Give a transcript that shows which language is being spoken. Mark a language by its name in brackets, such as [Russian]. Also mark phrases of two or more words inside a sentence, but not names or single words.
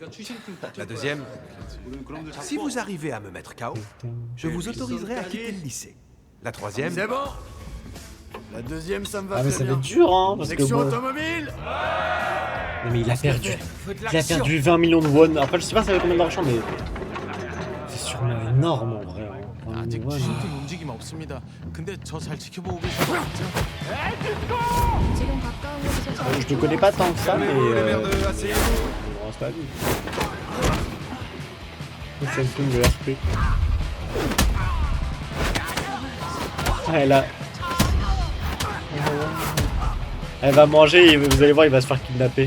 [French] La deuxième, si vous arrivez à me mettre KO, je vous autoriserai à quitter le lycée. La troisième... C'est bon! La deuxième, ça me va Ah mais très ça va bien. être dur hein, parce que Section bon... automobile! Non mais il a perdu 20 millions de won. Après je sais pas ça fait combien d'argent mais... C'est sûrement énorme en vrai. Hein. 20 000 won. [Korean] 움직임 없습니다. 근데 저 잘 지켜보고 계시죠? [French] Je te connais pas tant que ça mais... asseyez-vous. On reste pas vu. C'est le film de RP. Ah, elle va manger et vous allez voir, il va se faire kidnapper.